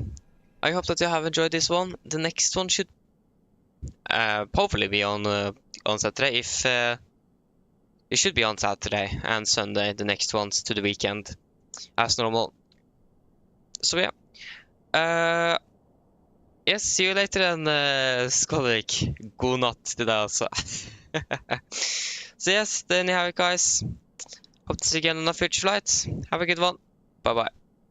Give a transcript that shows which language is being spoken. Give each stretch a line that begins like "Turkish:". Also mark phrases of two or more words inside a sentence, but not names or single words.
English: I hope that you have enjoyed this one. The next one should hopefully be on Saturday. If it should be on Saturday and Sunday. The next ones to the weekend, as normal. So yeah. Yes, see you later then, Skolvik.
Norwegian: God natt til deg altså.
English: So yes, then you have it, guys. Hope to see you again on a future flight. Have a good one. Bye bye.